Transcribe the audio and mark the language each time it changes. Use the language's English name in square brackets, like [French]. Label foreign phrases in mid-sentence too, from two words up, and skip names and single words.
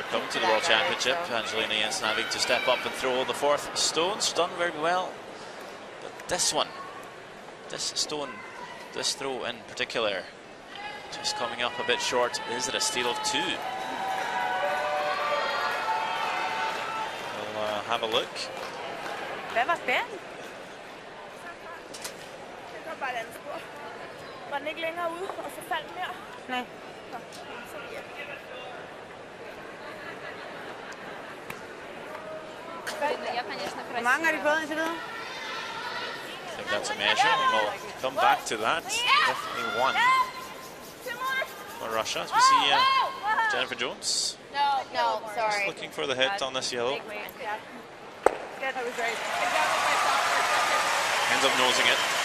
[English] Before coming to the World Championship, Angelina Jensen having to step up and throw the fourth stones. Done very well this one, this stone, this throw in particular, just coming up a bit short. Is it a steal of 2? We'll have a look. [Danish] Hvad var spænden? Det kom bare et andet spor. Var den ikke længere ude, og så faldt den mere? Nej. Nå, så ja. [Russian] Я, конечно, [Danish] Hvor mange har de fået indtil videre? [English] I think that's a measure, and we'll come back to that. Definitely one for Russia. As we see Jennifer Jones No, sorry. looking for the hit on this yellow. That was right. Ends up nosing it.